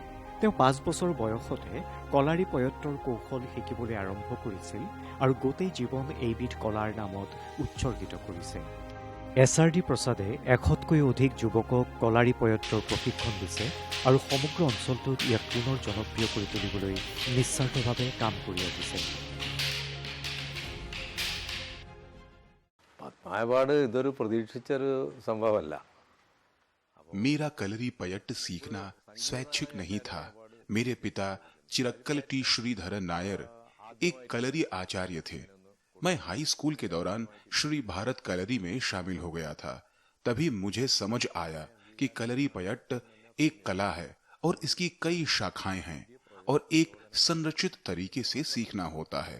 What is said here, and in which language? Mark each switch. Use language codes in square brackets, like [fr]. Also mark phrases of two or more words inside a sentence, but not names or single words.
[as] তেওঁ 5 বছৰ বয়সতে কলাৰী পয়ত্তৰ কৌশল শিকিবলৈ আৰম্ভ কৰিছিল, আৰু গোটেই জীৱন এইবিধ কলাৰ নামত উৎসৰ্গিত কৰিছে। SRD প্ৰসাদে 100তকৈ অধিক যুৱকক কলাৰী পয়ত্তৰ প্ৰশিক্ষণ দিছে, আৰু সমগ্ৰ অঞ্চলটোত ইয়াক পুনৰ জনপ্ৰিয় কৰি তুলিবলৈ নিস্বাৰ্থভাৱে কাম কৰি আহিছে। [ml] പത്മനാഭപാട് ഇതൊരു പ്രതീക്ഷിച്ചൊരു സംഭവമല്ല. [hi] मेरा कलरी पयट्ट सीखना स्वैच्छिक नहीं था। मेरे पिता चिरक्कल टी श्रीधरन नायर एक कलरी आचार्य थे। मैं हाई स्कूल के दौरान श्री भारत कलरी में शामिल हो गया था। तभी मुझे समझ आया कि कलरी पयट्ट एक कला है और इसकी कई शाखाएं हैं, और एक संरचित तरीके से सीखना होता है।